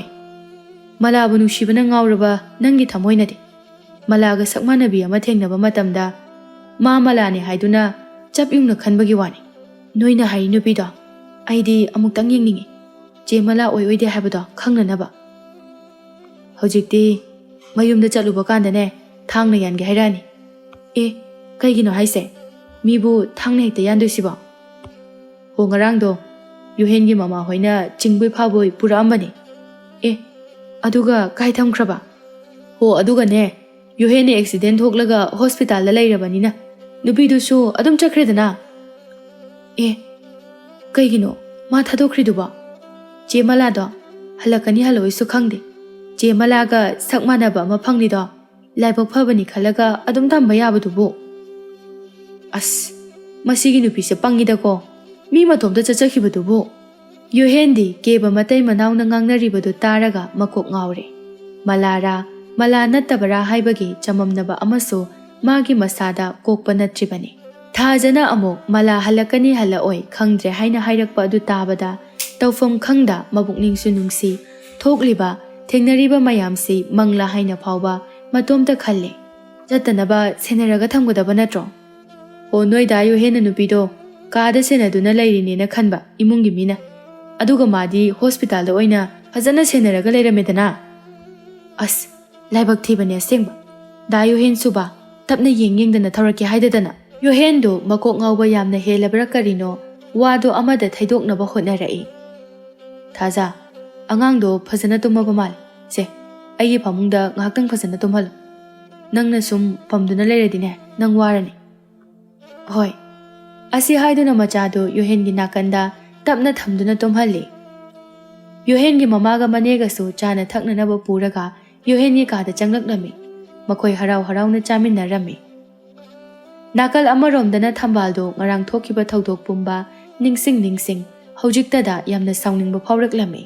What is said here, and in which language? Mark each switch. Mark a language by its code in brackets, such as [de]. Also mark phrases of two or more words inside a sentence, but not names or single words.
[mni] Malabu nushibana ngauraba nangi thamoy nade. Malaga sakmanabi ama thengnaba matamda ma malane haiduna chap yungna khanbagi wani. Noina hai nupido. Aidi amuktang yengningi. Jemala oi oide habado khangnanaba. Hojikti mayumda chaluba kandane thangna yange hairani. E kaigino haise mibu thangna hekta yandoisiba. Ho ngarangdo Yohen gi mama hoina chingbui phawboi pura ambani. E aduga kai thamkhraba. Ho aduga ne Yohen accident thoklaga hospital la leirabanina nupidu su adum chakredana. E kaigino ma thadokriduba. Jemala do halakani haloi su khangde. Jemala ga sakmanaba ma phangni do laibok phabani khalaga adum thamba yabadubu. As masigi nupi se pangida ko mi matomda chachakhibadubu. Yohen di keba matai manauna ngangnaribadu taraga makok ngawre. Malara mala nattabara haibagi chamamnaba amasu magi masada kokpa natribani. Thajana amok mala halakani halaoi khangdre haina hairakpa adu tabada tawfam khangda mabukningsu nungsi thokliba thengnariba mayamsi mangla haina phawba matomta khalle. Jatanaba senaraga thamgodaba natro. O noida Yohen nupido kaada senaduna lairinena khanba imungi mina. Aduga madi hospital da oina fazana senaraga leiramedana. As laibak thibane asengba. Da Yohen suba tapna yengdana thawraki haidadana. Yohen do makok ngawba yamna helabra karino wado amada thaidoknaba hotnarai. Thaza angang do fazana tumaba mal. Se ayi pamungda ngaktang fazana tumhal. Nangna sum pamduna leiradine nang warani. Hoi. Asi haiduna machado Yohen gi nakanda tapna thamduna tumhalli. Yohen gi mamaga manega su chana thaknanaba puraga Yohen gi kada changlaknami. Makoi harau harauna chaminarami. Nakal amaromdana thambaldo ngarang thokiba thaudok pumba ningsing hojiktada yamna sawningba phawraklami.